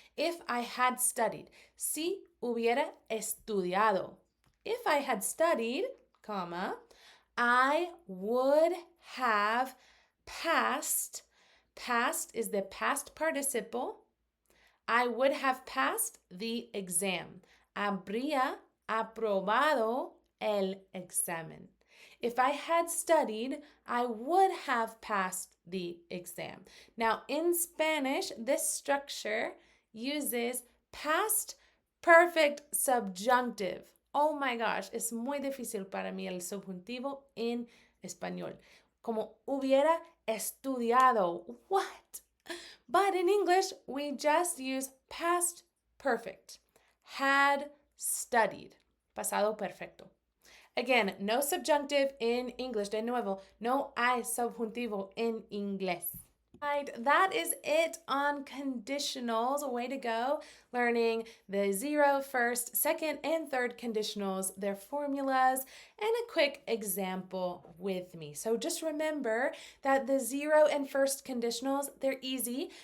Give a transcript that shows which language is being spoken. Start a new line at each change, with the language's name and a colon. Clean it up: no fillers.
English: If I had studied,
Spanish: si hubiera estudiado.
English: If I had studied, comma, I would have passed. Past is the past participle. I would have passed the exam.
Spanish: Habría aprobado el examen.
English: If I had studied, I would have passed the exam. Now, in Spanish, this structure uses past perfect subjunctive. Oh my gosh,
Spanish: es muy difícil para mí el subjuntivo en español. Como hubiera estudiado.
English: What? But in English, we just use past perfect. Had studied.
Spanish: Pasado perfecto.
English: Again, no subjunctive in English.
Spanish: De nuevo, no hay subjuntivo en inglés.
English: Right, that is it on conditionals. Way to go. Learning the 0, first, second, and third conditionals, their formulas, and a quick example with me. So just remember that the 0 and first conditionals, they're easy.